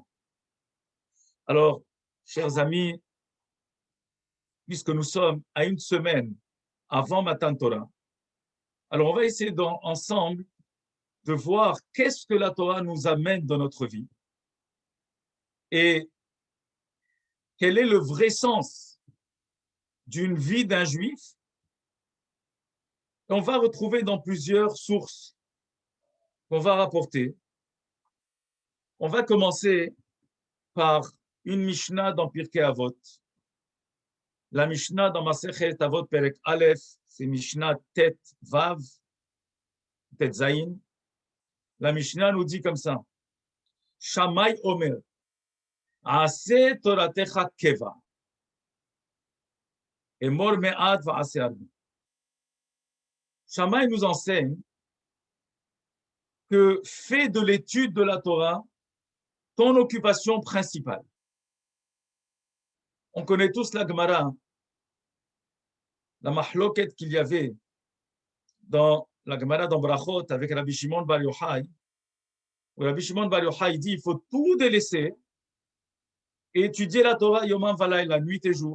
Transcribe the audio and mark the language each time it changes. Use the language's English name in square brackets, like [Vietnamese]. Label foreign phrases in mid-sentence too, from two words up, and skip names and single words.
[French] Alors, chers amis, puisque nous sommes à une semaine avant [Hebrew] מתן תורה, [French] alors on va essayer ensemble de voir qu'est-ce que la Torah nous amène dans notre vie et quel est le vrai sens d'une vie d'un juif. On va retrouver dans plusieurs sources qu'on va rapporter. On va commencer par une Mishnah dans Pirkei Avot. La Mishnah dans [Hebrew] מסכת אבות פרק אלף, [French] c'est [Hebrew] משנה ט"ו, ט"ז. [French] La Mishnah nous dit comme ça. [Hebrew] שמאי אומר, עשה תורתך קבע, אמור מעט ועשה הרבה. [French] Shammai nous enseigne que fais de l'étude de la Torah ton occupation principale. On connaît tous la Gemara, la mahloket qu'il y avait dans la Gemara dans Brachot avec Rabbi Shimon Bar Yochai, où Rabbi Shimon Bar Yochai dit il faut tout délaisser et étudier la Torah [Hebrew] יומם ולילה, [French] la nuit et jour.